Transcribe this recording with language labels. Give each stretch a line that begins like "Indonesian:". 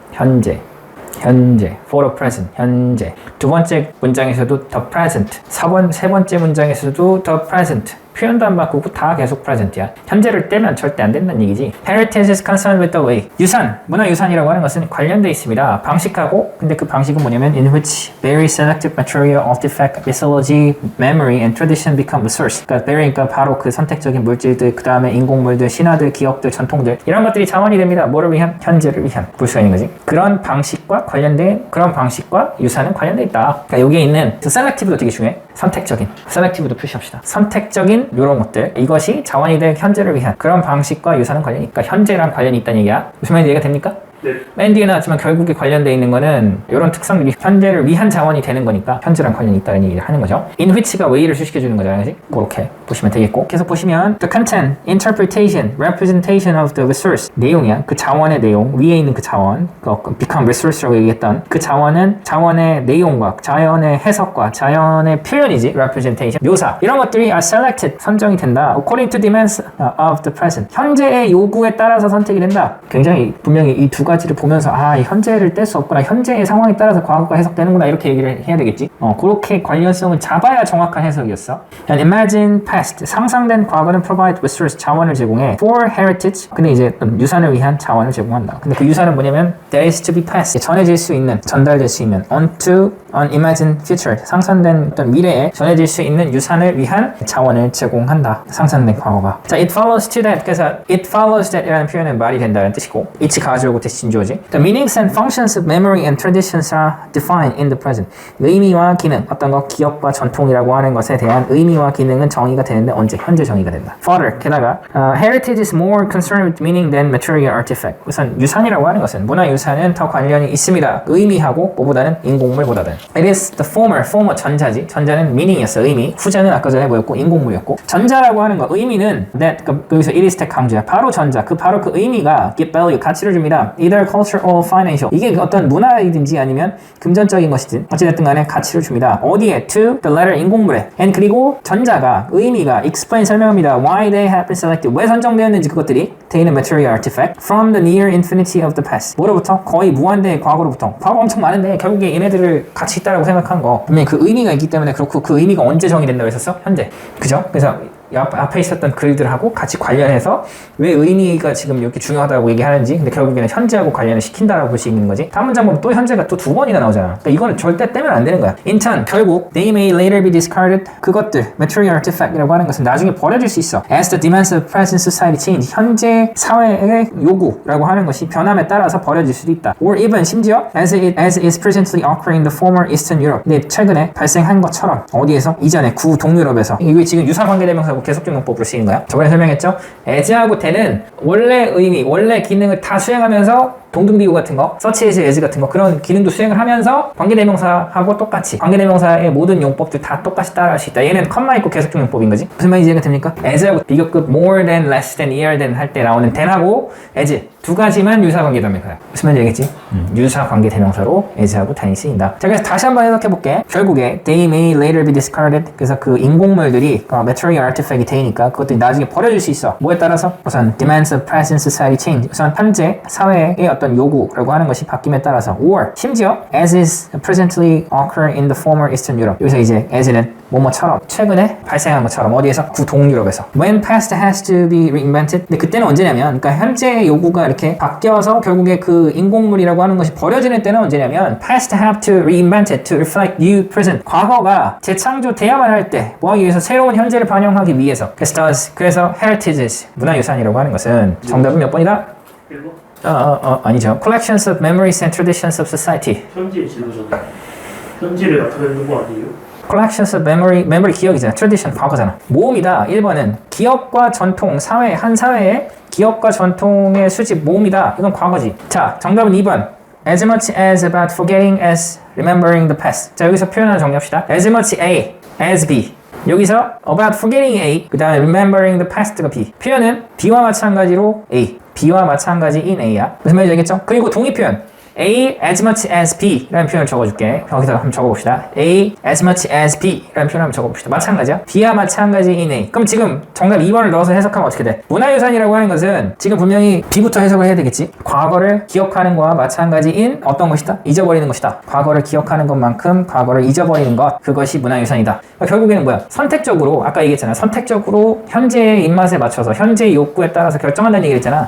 English: 현재, for the present, 현재.
Korean: 두 번째 문장에서도
English: the present,
Korean: 세 번째 문장에서도 the present. 표현도 안 바꾸고 다 계속 present야. 현재를 떼면 절대 안 된다는 얘기지.
English: Heritage is concerned with the way.
Korean: 유산, 문화유산이라고 하는 것은 관련되어 있습니다. 방식하고, 근데 그 방식은 뭐냐면
English: in which very selective material, artifact, mythology, memory, and tradition become the source.
Korean: 그러니까 그러니까 바로 그 선택적인 물질들, 그 다음에 인공물들, 신화들, 기억들, 전통들 이런 것들이 자원이 됩니다. 뭐를 위한? 현재를 위한. 볼 수가 있는 거지. 그런 방식과 관련된 그런 방식과 유산은 관련되어 있다. 그러니까 여기에 있는
English: selective
Korean: 도 되게 중요해. 선택적인.
English: selective
Korean: 도 표시합시다. 선택적인 이런 것들 이것이 자원이 될 현재를 위한 그런 방식과 유산은 관련이 있다. 현재랑 관련이 있다는 얘기야. 무슨 말인지 이해가 됩니까? 네. 맨 뒤에 나왔지만 결국에 관련돼 있는 거는 이런 특성들이 현재를 위한 자원이 되는 거니까 현재랑 관련이 있다는 얘기를 하는 거죠.
English: in which
Korean: 가 way를 수식해주는 거잖아요. 그렇지? 그렇게 보시면 되겠고 계속 보시면
English: the content, interpretation, representation of the resource
Korean: 내용이야. 그 자원의 내용 위에 있는 그 자원
English: become resource
Korean: 라고 얘기했던 그 자원은 자원의 내용과 자연의 해석과 자연의 표현이지 representation 묘사 이런 것들이
English: are selected
Korean: 선정이 된다
English: according to demands of the present
Korean: 현재의 요구에 따라서 선택이 된다. 굉장히 분명히 이 두 가지를 보면서 아, 이 현재를 뗄 수 없구나 현재의 상황에 따라서 과거가 해석되는구나 이렇게 얘기를 해야 되겠지. 그렇게 관련성을 잡아야 정확한 해석이었어.
English: And imagine past
Korean: 상상된 과거는
English: provide resource
Korean: 자원을 제공해
English: for heritage
Korean: 근데 이제 유산을 위한 자원을 제공한다. 근데 그 유산은 뭐냐면
English: that is to be passed
Korean: 전해질 수 있는 전달될 수 있는
English: onto an imagined future
Korean: 상상된 어떤 미래에 전해질 수 있는 유산을 위한 자원을 제공한다. 상상된 과거가. 자,
English: it follows to that.
Korean: 그래서
English: it follows that
Korean: 이라는 표현은 말이 된다는 뜻이고 it's 가주어고 대신조지.
English: The meanings and functions of memory and traditions are defined in the present.
Korean: 의미와 기능, 어떤 것 기억과 전통이라고 하는 것에 대한 의미와 기능은 정의가 되는데 언제? 현재 정의가 된다.
English: Further,
Korean: 게다가
English: heritage is more concerned with meaning than material artifact.
Korean: 우선 유산이라고 하는 것은 문화유산은 더 관련이 있습니다. 의미하고 뭐보다는 인공물보다는.
English: It is the former
Korean: 전자지. 전자는 meaning이었어, 의미. 후자는 아까 전에 뭐였고 인공물이었고. 전자라고 하는 거, 의미는 that, 여기서
English: it is that
Korean: 강조야. 바로 전자. 바로 그 의미가
English: give value,
Korean: 가치를 줍니다.
English: Either cultural or financial.
Korean: 이게 어떤 문화이든지 아니면 금전적인 것이든 어찌됐든 간에 가치를 줍니다. 어디에?
English: To the latter,
Korean: 인공물에. And 그리고 전자가, 의미가
English: explain,
Korean: 설명합니다.
English: Why they have been selected.
Korean: 왜 선정되었는지 그것들이
English: they are material artifact from the near infinity of the past.
Korean: 뭐로부터? 거의 무한대의 과거로부터. 과거 엄청 많은데 결국에 얘네들을 같이 있다라고 생각한 거. 분명히 그 의미가 있기 때문에 그렇고 그 의미가 언제 정의된다고 했었어? 현재. 그죠? 그래서 앞에 있었던 글들하고 같이 관련해서 왜 의미가 지금 이렇게 중요하다고 얘기하는지 근데 결국에는 현재하고 관련을 시킨다라고 볼 수 있는 거지. 다음 문장 보면 또 현재가 또 두 번이나 나오잖아. 그러니까 이거는 절대 떼면 안 되는 거야.
English: In turn,
Korean: 결국
English: they may later be discarded.
Korean: 그것들, material artifact이라고 하는 것은 나중에 버려질 수 있어.
English: As the demands of present society change.
Korean: 현재 사회의 요구라고 하는 것이 변함에 따라서 버려질 수도 있다.
English: Or even
Korean: 심지어
English: as is presently occurring in the former Eastern Europe.
Korean: 네, 최근에 발생한 것처럼 어디에서? 이전에 구동유럽에서. 이게 지금 유사관계대명사고 계속적용법으로 쓰이는 거야. 저번에 설명했죠? as하고 the는 원래 의미, 원래 기능을 다 수행하면서 동등비유 같은 거, such as 같은 거 그런 기능도 수행을 하면서 관계대명사하고 똑같이 관계대명사의 모든 용법들 다 똑같이 따라할 수 있다. 얘는 컴마 있고 계속적용법인 거지. 무슨 말인지 이해가 됩니까? as하고 비교급
English: more than, less than, ear than
Korean: 할 때 나오는 than하고 as 두 가지만 유사관계대명사야. 무슨 말인지 알겠지? 유사관계대명사로 as하고 than이 쓰인다. 자, 그래서 다시 한번 해석해 볼게. 결국에
English: they may later be discarded.
Korean: 그래서 그 인공물들이
English: material artifact
Korean: 이 되니까 그것들이 나중에 버려질 수 있어. 뭐에 따라서? 우선
English: demands of present society change.
Korean: 우선 현재 사회의 어떤 요구라고 하는 것이 바뀜에 따라서 or 심지어
English: as is presently occur in the former Eastern Europe.
Korean: 여기서 이제 as는 뭐뭐처럼 최근에 발생한 것처럼 어디에서? 구동유럽에서.
English: When past has to be reinvented.
Korean: 근데 그때는 언제냐면 그러니까 현재의 요구가 이렇게 바뀌어서 결국에 그 인공물이라고 하는 것이 버려지는 때는 언제냐면
English: past have to reinvented
Korean: to reflect new present. 과거가 재창조돼야만 할 때 뭐 하기 위해서 새로운 현재를 반영하기 위해서. 그래서
English: heritages
Korean: 문화유산이라고 하는 것은 정답은 몇 번이다? 1번? 아니죠.
English: Collections of memories and traditions of society.
Korean: 현재 진로잖아. 현재를 나타내는 거 아니에요?
English: Collections of memory
Korean: 기억이잖아. Tradition 과거잖아. 모음이다. 1번은 기억과 전통, 사회, 한 사회의 기억과 전통의 수집 모음이다. 이건 과거지. 자, 정답은 2번.
English: As much as about forgetting as remembering the past.
Korean: 자, 여기서 표현 하나 정리합시다.
English: As much A, as B.
Korean: 여기서
English: about forgetting
Korean: A, 그 다음에
English: remembering the past
Korean: 가 B. 표현은 B와 마찬가지로 A, B와 마찬가지인 A야. 무슨 말인지 알겠죠? 그리고 동의 표현.
English: A as much as B
Korean: 라는 표현을 적어줄게. 여기서 한번 적어봅시다.
English: A as much as B
Korean: 라는 표현을 한번 적어봅시다. 마찬가지야. B와 마찬가지인 A. 그럼 지금 정답 2번을 넣어서 해석하면 어떻게 돼? 문화유산이라고 하는 것은 지금 분명히 B부터 해석을 해야 되겠지. 과거를 기억하는 것과 마찬가지인 어떤 것이다? 잊어버리는 것이다. 과거를 기억하는 것만큼 과거를 잊어버리는 것. 그것이 문화유산이다. 그러니까 결국에는 뭐야? 선택적으로 아까 얘기했잖아. 선택적으로 현재의 입맛에 맞춰서 현재의 욕구에 따라서 결정한다는 얘기를 했잖아.